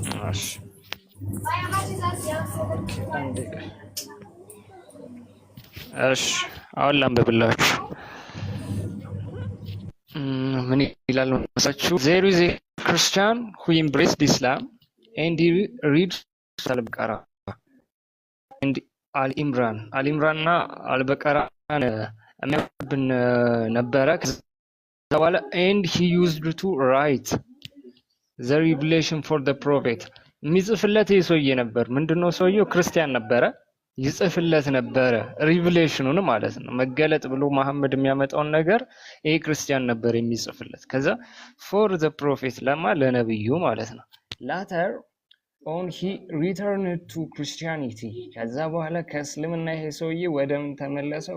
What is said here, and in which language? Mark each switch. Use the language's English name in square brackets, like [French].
[Amharic] እሺ እሺ አሁን ላንብብላችሁ። ምን ይላል መሰላችሁ? [English] There is a Christian who embraced Islam and he read Al-Baqarah and Ali Imran [Amharic] እና Al-Baqarah የሚያነብን ነበረ። ከዛ በኋላ [English] and he used to write the revelation for the prophet። [Amharic] የሚጽፍለት ሰውዬ ነበር። ምንድነው ሰውዬው? ክርስቲያን ነበረ። ይጽፍለት ነበረ ሪቪሌሽኑን ማለት ነው። መገለጥ ብሎ መሐመድ የሚያመጣውን ነገር ይሄ ክርስቲያን ነበር የሚጽፍለት። ከዛ [English] for the prophet [Amharic] ለነብዩ ማለት ነው። [English] later on he returned to Christianity። [Amharic] ከዛ በኋላ ከእስልምና ይሄ ሰውዬ ወደ ምን ተመለሰ?